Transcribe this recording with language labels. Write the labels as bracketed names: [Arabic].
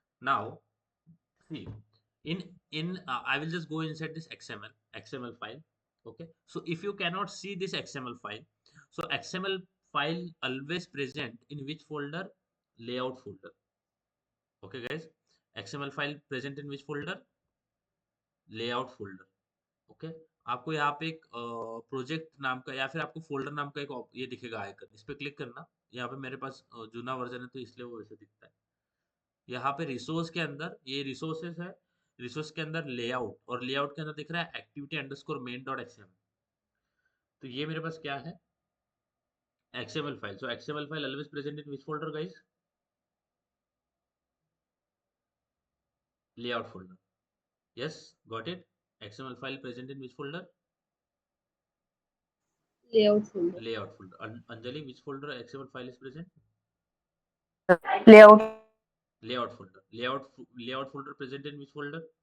[English] Now, see, in I will just go inside this XML file. Okay. So if you cannot see this XML file, so XML file always present in which folder? Layout folder. Okay, guys. XML file present in which folder? Layout folder. Okay. [Hindi] आपको यहाँ पे एक project नाम का या फिर आपको folder नाम का एक ये दिखेगा आइकन, इस पे क्लिक करना. यहाँ पे मेरे पास जूना वर्जन है तो इसलिए वो वैसे दिखता है. यहाँ पे रिसोर्स के अंदर ये रिसोर्सेस है, रिसोर्स के अंदर लेआउट, और लेआउट के अंदर दिख रहा है activity underscore main dot XML. तो ये मेरे पास क्या है? XML file. [English] So XML file always present in which folder guys? Layout folder. Yes, got it. XML file present in which folder? Layout folder. Layout folder. Anjali, which folder XML file is present? Layout. Layout folder. Layout folder present in which folder?